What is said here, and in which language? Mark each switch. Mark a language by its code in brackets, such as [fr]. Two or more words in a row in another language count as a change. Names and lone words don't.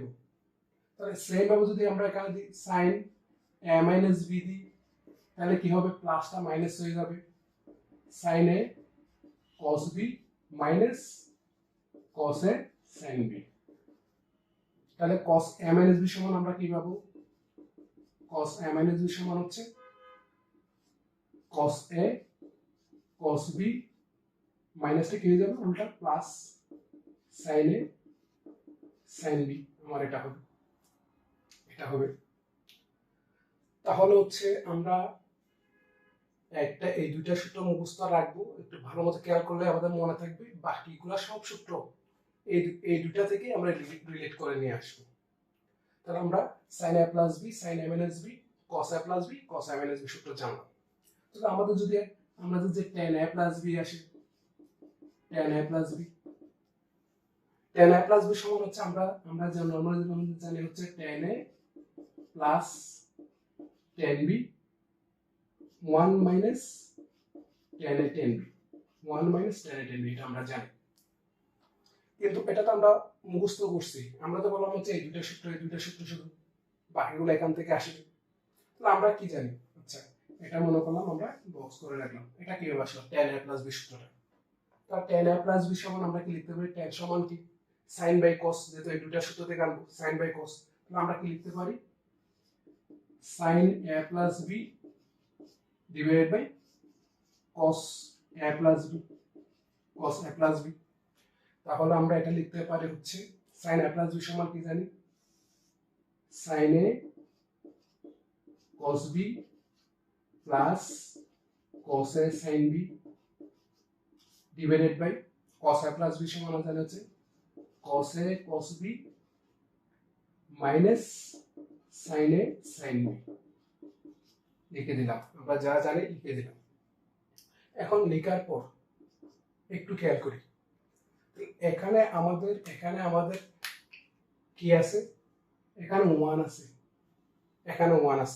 [bn] তাহলে সেম ভাবে যদি আমরা এখানে দিই [en] sin a minus b [bn] দিই তাহলে কি হবে, প্লাসটা মাইনাস হয়ে যাবে, [en] sin a cos b minus cos a sin b. [bn] তাহলে [en] cos a minus b [bn] সমান আমরা কি পাবো, [en] cos a minus b [bn] সমান হচ্ছে [en] cos a cos b [bn] মাইনাসটা কি হয়ে যাবে উল্টা [en] plus sin a sin b. [bn] আমার এটা হবে তাহলে হচ্ছে আমরা এই দুইটা সূত্র মুখস্থ রাখবো, একটু ভালো মতো খেয়াল করলে আমাদের মনে থাকবে। বাকিগুলো সব সূত্র এই দুইটা থেকে আমরা রিলেট করে নিয়ে আসবো। তাহলে আমরা [en] sin a plus b sin a minus b cos a plus b cos a minus b [bn] সূত্র জানলাম। তাহলে আমাদের যদি [en] tan a plus b [bn] আসে, [en] tan a plus b [bn] সমান হচ্ছে আমরা যে নরমালি জানি হচ্ছে [en] tan a plus tan b 1 minus tan a tan b [bn] 1 minus tan a tan b, এটা আমরা জানি। কিন্তু এটা তো আমরা মুখস্থ করছি, আমরা তো বললাম হচ্ছে এই দুইটা সূত্র শুধু, বাকিগুলো এখান থেকে আসে। তাহলে আমরা কি জানি, আচ্ছা এটা মনে করলাম আমরা বক্স করে রাখলাম। এটা কি হবে আসলে [en] tan a plus b [bn] সূত্রটা। তাহলে [en] tan a plus b [bn] সমান আমরা কি লিখতে পারি, tan সমান কি [en] sin by cos, [bn] যেহেতু এই দুইটা সূত্র থেকে আনবো [en] sin by cos. [bn] তাহলে আমরা কি লিখতে পারি, [en] sin a plus b divided by cos a plus b cos a plus b। [bn] তাহলে আমরা এটা লিখতে পারি হচ্ছে [en] sin a plus b [bn] সমান কি জানি, [en] sin a cos b প্লাস cos a sin b divided by cos a plus b [bn] সমান জানা আছে [en] cos a cos b মাইনাস sin a sin b। [bn] লিখে দিলাম, আমরা যা জানি লিখে দিলাম। এখন লেখার পর একটু খেয়াল করি, এখানে আমাদের কি আছে, এখানে 1 আছে, এখানে 1 আছে।